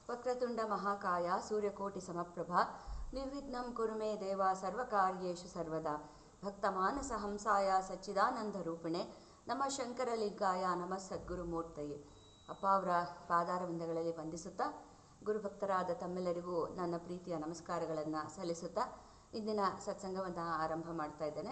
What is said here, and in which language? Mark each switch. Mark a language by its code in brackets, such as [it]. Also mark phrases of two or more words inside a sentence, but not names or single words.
[sa] ವಕ್ರತುಂಡ ಮಹಾಕಾಯ ಸೂರ್ಯಕೋಟಿ ಸಮಪ್ರಭಾ ನಿರ್ವಿಘ್ನಂ ಕುರು ಮೇ ದೇವ ಸರ್ವಕಾರ್ಯೇಷು ಸರ್ವದಾ ಭಕ್ತಮಾನಸ ಹಂಸಾಯ ಸಚ್ಚಿದಾನಂದ ರೂಪಿಣೆ ನಮ ಶಂಕರಲಿಂಗಾಯ ನಮ ಸದ್ಗುರುಮೂರ್ತಯೇ. [kn] ಅಪ್ಪ ಅವರ ಪಾದಾರವಿಂದಗಳಲ್ಲಿ ವಂದಿಸುತ್ತಾ ಗುರುಭಕ್ತರಾದ ತಮ್ಮೆಲ್ಲರಿಗೂ ನನ್ನ ಪ್ರೀತಿಯ ನಮಸ್ಕಾರಗಳನ್ನು ಸಲ್ಲಿಸುತ್ತಾ ಇಂದಿನ ಸತ್ಸಂಗವನ್ನು ಆರಂಭ ಮಾಡ್ತಾ ಇದ್ದೇನೆ.